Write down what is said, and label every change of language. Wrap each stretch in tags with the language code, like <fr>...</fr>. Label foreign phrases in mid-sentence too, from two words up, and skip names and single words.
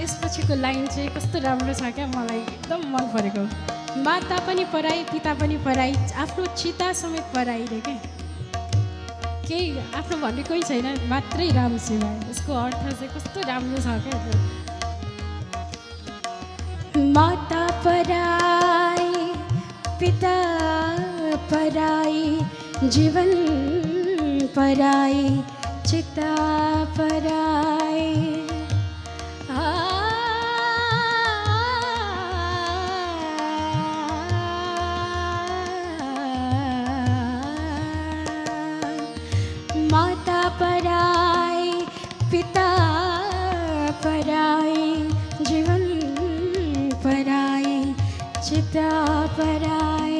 <ne>पछिको लाइन चाहिँ कस्तो राम्रो छ क्या, मलाई एकदम मन परेको। माता पनि पराई पिता पनि पराई, आफ्नो चिता समेत पराई रे के, केही आफ्नो भन्ने कोही छैन, मात्रै राम सिवाय। यसको अर्थ चाहिँ कस्तो राम्रो छ क्या। माता पराई पिता पराई, जीवन पराई चिता पराई। माता पराई पिता पराई, जीवन पराई चिता पराई।</ne>